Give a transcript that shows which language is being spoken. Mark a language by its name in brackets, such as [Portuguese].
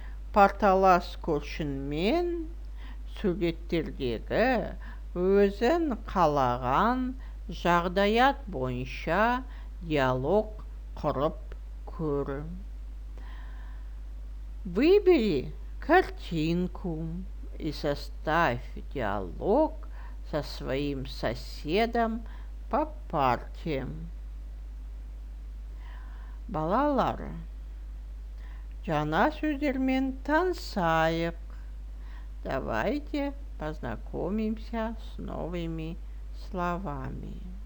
[Kazakh] Парталас көршіңмен суреттердегі өзін қалаған жағдаят бойынша диалог құрып көр. [Russian] Выбери картинку и составь диалог со своим соседом по парте. [Kazakh] Балалар, жаңа сөздермен танысайық. [Russian] Давайте познакомимся с новыми словами.